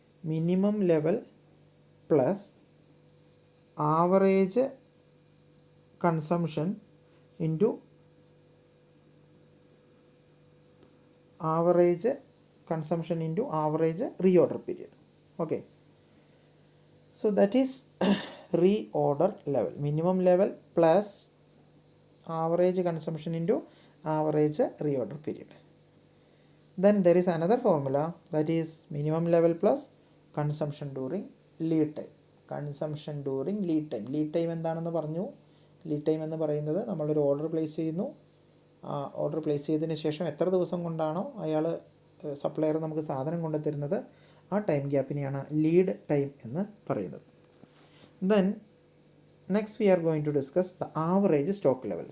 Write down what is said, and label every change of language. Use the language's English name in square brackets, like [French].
[English] Minimum level plus average consumption into average consumption into average reorder period. Okay, so that is reorder level. Minimum level plus average consumption into average reorder period. Then there is another formula, that is minimum level plus consumption during lead time. Consumption during lead time. [Malayalam] Lead time എന്താണെന്ന് പറഞ്ഞു. Lead time എന്ന് പറയുന്നത് നമ്മളൊരു order place ചെയ്യുന്നു. Order place ചെയ്തതിന് ശേഷം എത്ര ദിവസം കൊണ്ടാണോ അയാൾ സപ്ലയർ നമുക്ക് സാധനം കൊണ്ടുതരുന്നത്, ആ ടൈം ഗ്യാപ്പിനെയാണ് ലീഡ് ടൈം എന്ന് പറയുന്നത്. [English] Then next we are going to discuss the average stock level.